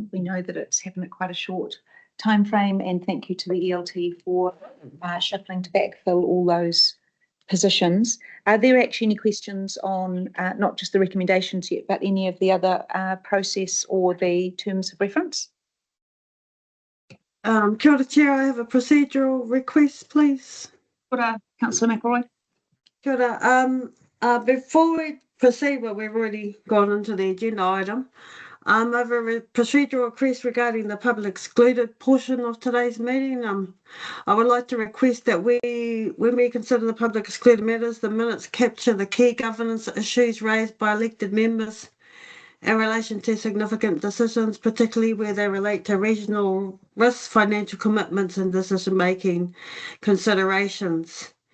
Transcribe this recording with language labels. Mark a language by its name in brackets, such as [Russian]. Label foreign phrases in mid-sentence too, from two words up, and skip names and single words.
[English] We know that it's happened at quite a short time frame, and thank you to the ELT for shuffling to backfill all those positions. Are there actually any questions on not just the recommendations yet, but any of the other process or the terms of reference? [Māori] Kia ora, [English] Chair, I have a procedural request, please. [Māori] Kia ora, Councillor McElroy. Kia ora. [English] Before we proceed, well, we've already gone into the agenda item. I have a procedural request regarding the public excluded portion of today's meeting. I would like to request that when we consider the public excluded matters, the minutes capture the key governance issues raised by elected members in relation to significant decisions, particularly where they relate to regional risks, financial commitments and decision-making considerations.